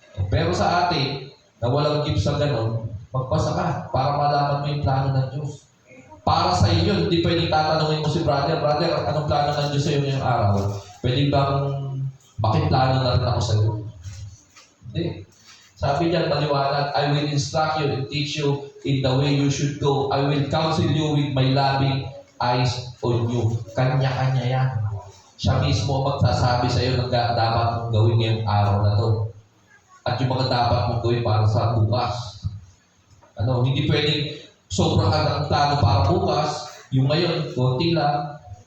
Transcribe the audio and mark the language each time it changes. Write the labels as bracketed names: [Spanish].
[Filipino] Pero sa atin, na walang gift sa gano'n, magpasa ka para malaman mo yung plano ng Diyos. Para sa iyo, hindi pwedeng tatanungin mo si brother, anong plano ng Diyos sa iyo ngayong araw? Pwede bang makiplano na rin ako sa iyo? Hindi. Sabi niya, maliwanag, [English] I will instruct you and teach you in the way you should go. I will counsel you with my loving eyes on you. [Filipino] Kanya-kanya yan. Siya mismo magsasabi sa iyo ng dapat mong gawin ngayong araw na to. At yung mga dapat mong gawin para sa bukas. Hindi pwedeng sobrang ang plano para bukas, yung ngayon, konti lang.